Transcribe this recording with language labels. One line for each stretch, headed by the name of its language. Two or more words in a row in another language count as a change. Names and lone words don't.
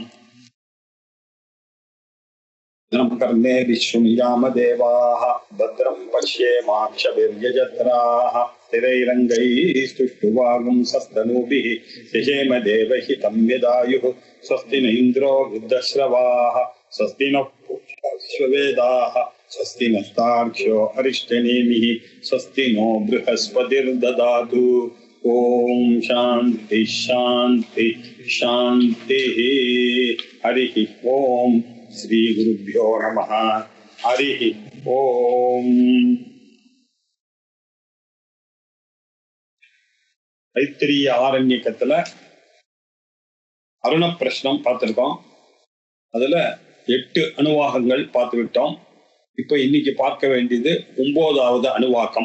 Sanskrit: कर्णे विश्वमियामदेवाः भद्रं पश्येमाक्षभिर्यजत्राः स्थिरैरङ्गैस्तुष्टुवागुंसस्तनूभिः यजेम देवहितं यदायुः स्वस्ति न इन्द्रो वृद्धश्रवाः स्वस्ति नः पूषाश्ववेदाः स्वस्ति नस्तार्क्ष्यो अरिष्टनेमिः स्वस्ति नो बृहस्पतिर्ददातु। ओम शांति शांति शांतिः। हरिः ओम श्री गुरुभ्यो नमः। हरिः ओम।
Tamil: தைத்திரிய ஆரண்யக்கத்துல அருண பிரஷ்னம் பார்த்திருக்கோம். அதுல 8 அணுவாகங்கள் பார்த்து விட்டோம். இப்ப இன்னைக்கு பார்க்க வேண்டியது 9வது அணுவாக்கம்.